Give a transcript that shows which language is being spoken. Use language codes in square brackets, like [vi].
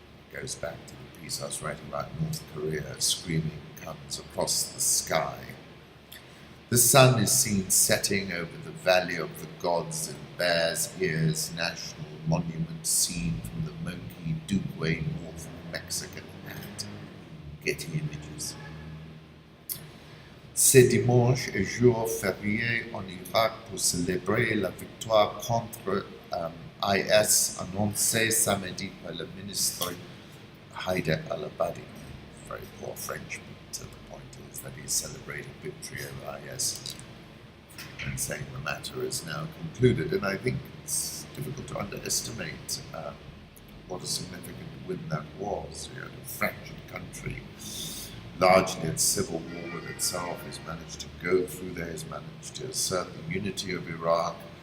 [en] It goes back to the piece I was writing about North Korea. Screaming comes across the sky. The sun is seen setting over the Valley of the Gods in Bears Ears National Monument, seen from the Moki Dugway North Mexican hat. Getty Images. [fr] C'est dimanche et jour férié en Irak pour célébrer la victoire contre IS annoncée samedi par le ministre Haïdar al-Abadi. [en] Very poor French, but the point is that he's celebrating victory over IS and saying the matter is now concluded. And I think it's difficult to underestimate what a significant win that was. You had a fractured country, largely at civil war with itself, has managed to go through there, has managed to assert the unity of Iraq.